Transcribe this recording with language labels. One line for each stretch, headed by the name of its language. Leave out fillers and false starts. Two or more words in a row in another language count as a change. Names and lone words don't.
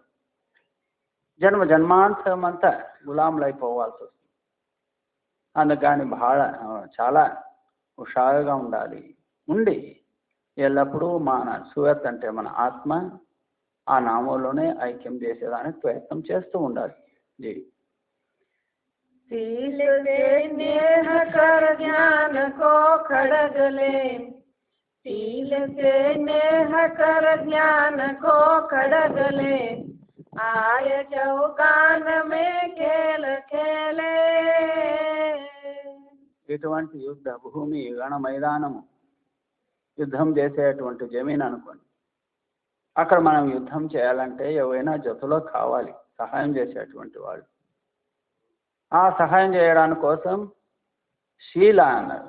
Telugu: జన్మాంతరం అంతా గులాములు అయిపోవాల్సి వస్తుంది. అందుకని చాలా హుషారుగా ఉండి ఎల్లప్పుడూ మన సూరత్ అంటే మన ఆత్మ ఆ నామంలోనే ఐక్యం చేసేదానికి ప్రయత్నం చేస్తూ ఉండాలి. జీ.
Hindi: सील से नेह कर ज्ञान को खड़ग ले, सील से नेह कर ज्ञान को खड़ग ले, आय चौगान में खेल खेले.
Telugu: ఇటువంటి యుద్ధ భూమి రణ మైదానము, యుద్ధం చేసేటువంటి జమీన్ అనుకోండి. అక్కడ మనం యుద్ధం చేయాలంటే ఎవరైనా జతలో కావాలి, సహాయం చేసేటువంటి వాళ్ళు. ఆ సహాయం చేయడానికి కోసం శీల అన్నారు.